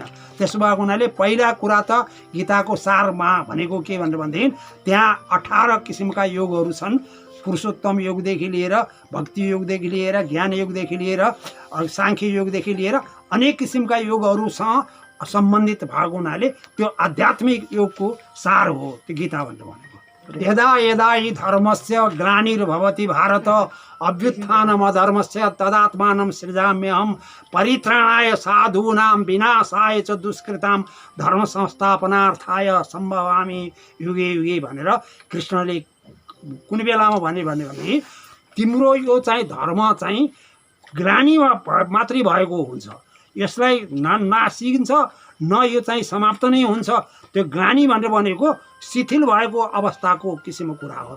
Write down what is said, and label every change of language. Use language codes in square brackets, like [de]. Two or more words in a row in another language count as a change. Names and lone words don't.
[ne] त्यसो भएको हुनाले पहिला कुरा त गीताको सारमा भनेको के भनेदेखि त्यहाँ 18 किसिमका योगहरू छन्। पुरुषोत्तम योगदेखि लिएर भक्ति योगदेखि लिएर ज्ञान योगदेखि लिएर साङ्ख्य योगदेखि लिएर अनेक किसिमका योगहरूसँग सम्बन्धित भएको हुनाले त्यो आध्यात्मिक योगको सार हो त्यो गीता भनेको। [sa] यदा यदा हि धर्मस्य ग्लानिर्भवति भारत अभ्युत्थानमधर्मस्य तदात्मानं सृजाम्यहं परित्राणाय साधूनां विनाशाय च दुष्कृतां धर्म संस्थापनार्थाय सम्भवामि युगे युगे [ne] भनेर कृष्णले कुन बेलामा भने तिम्रो यो चाहिँ धर्म चाहिँ ग्लानीमा मात्रै भएको हुन्छ, यसलाई नासिन्छ न यो चाहिँ समाप्त नै हुन्छ। त्यो ग्लानी भनेर भनेको शिथिल भएको अवस्थाको किसिमको कुरा हो।